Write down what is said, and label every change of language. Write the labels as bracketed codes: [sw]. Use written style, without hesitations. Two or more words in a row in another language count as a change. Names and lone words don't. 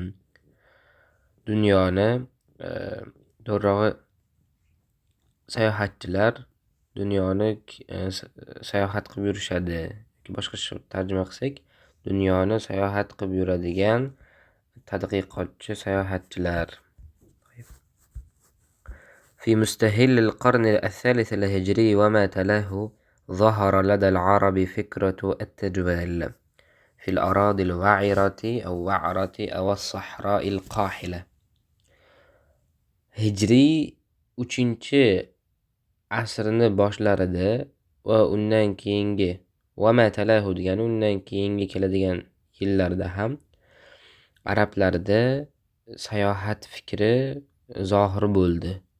[uz] Dunyoni, to'g'rirog'i sayohatchilar dunyoni sayohat qilib yurishadi. Boshqacha tarjima qilsak, dunyoni sayohat qilib yuradigan tadqiqotchi sayohatchilar. [ar] في مستهل القرن الثالث الهجري وما تلاه ظهر لدى العرب فكرة التجوال في الأراضي الوعرة أو وعرة أو الصحراء القاحلة. [uz] Hijriy 3-asrni boshlarida va undan keyingi va matalahu degani undan keyingi keladigan yillarda ham arablarda sayohat fikri zohir bo'ldi.